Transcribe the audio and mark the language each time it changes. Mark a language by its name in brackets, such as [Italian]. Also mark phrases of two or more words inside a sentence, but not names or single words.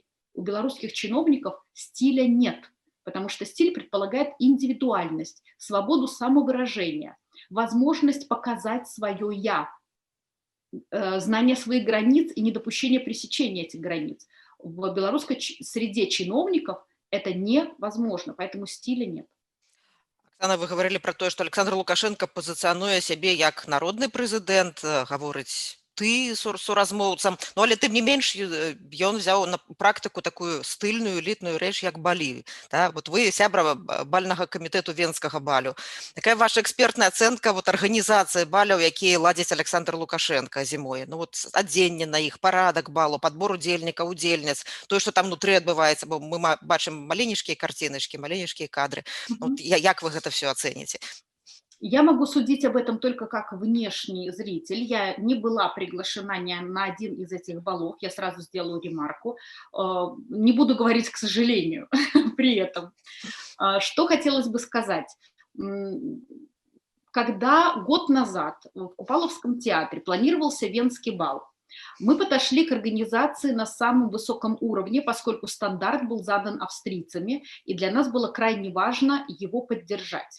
[Russian] У белорусских чиновников стиля нет, потому что стиль предполагает индивидуальность, свободу самовыражения, возможность показать свое «я», знание своих границ и недопущение пресечения этих границ. В белорусской среде чиновников это невозможно, поэтому стиля нет. [Belarusian] Оксана, [Russian] вы говорили [Belarusian] про тое, што Александр Лукашенко пазіцыянуе сябе як народны прэзідэнт, гаворыць ты суразмоўцам, але тым не менш ён взяў на практыку такую стыльную элітную рэч як балі. Да? Вот вы сябра бальнага камітэту венскага балю. Якая ваша экспертная ацэнка арганізацыі баляў, якія ладзіць Александр Лукашенко зімой? Адзенне на іх, парадак балу, падбор удзельнікаў, удзельніц, тое, што там внутры адбываецца, бо мы бачым маленечкія карціначкі, маленечкія кадры. Як вы гэта все ацэніце? [Russian] Я могу судить об этом только как внешний зритель. Я не была приглашена на один из этих балов. Я сразу сделаю ремарку. Не буду говорить, к сожалению, при этом. Что хотелось бы сказать. Когда год назад в Купаловском театре планировался Венский бал, мы подошли к организации на самом высоком уровне, поскольку стандарт был задан австрийцами, и для нас было крайне важно его поддержать.